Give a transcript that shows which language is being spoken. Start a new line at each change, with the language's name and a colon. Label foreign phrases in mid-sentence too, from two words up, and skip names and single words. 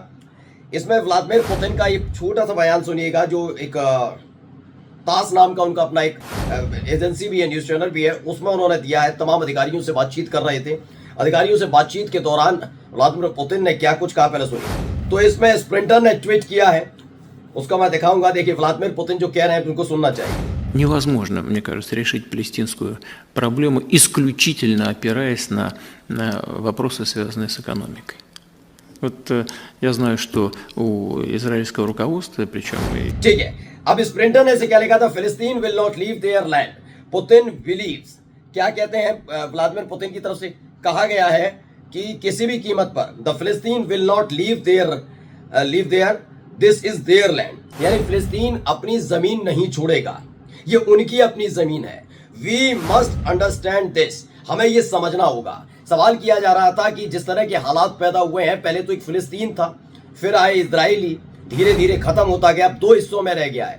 Hindi: इसमें व्लादिमीर पुतिन का एक छोटा सा बयान सुनिएगा, जो एक तास नाम का उनका अपना एक एजेंसी भी है, न्यूज चैनल भी है, उसमें उन्होंने दिया है। तमाम अधिकारियों से बातचीत कर रहे थे। अधिकारियों से बातचीत के दौरान व्लादिमीर पुतिन ने क्या कुछ कहा, पहले सुनिए। तो इसमें स्प्रिंटर ने ट्वीट किया है, उसका मैं दिखाऊंगा। देखिए, व्लादिमीर पुतिन जो कह रहे हैं उनको सुनना चाहिए।
Russian: Невозможно, мне кажется, решить палестинскую проблему, исключительно опираясь на вопросы, связанные с экономикой. Вот я знаю, что у израильского руководства, причем и...
Hindi: ठीक है, अब स्प्रिंटर ने इसे क्या लिखा था?
English: Palestine will not leave their land, Putin believes.
Hindi: क्या कहते हैं व्लादिमीर पुतिन की तरफ से? कहा गया है कि किसी भी कीमत पर
English: the Palestine will not leave their, this is their land.
Hindi: यानी फिलिस्तीन अपनी जमीन नहीं छोड़ेगा, ये उनकी अपनी जमीन है।
English: we must understand this,
Hindi: हमें ये समझना होगा। सवाल किया जा रहा था कि जिस तरह के हालात पैदा हुए हैं, पहले तो एक फिलिस्तीन था, फिर आए इजराइली, धीरे धीरे खत्म होता गया, अब दो हिस्सों में रह गया है।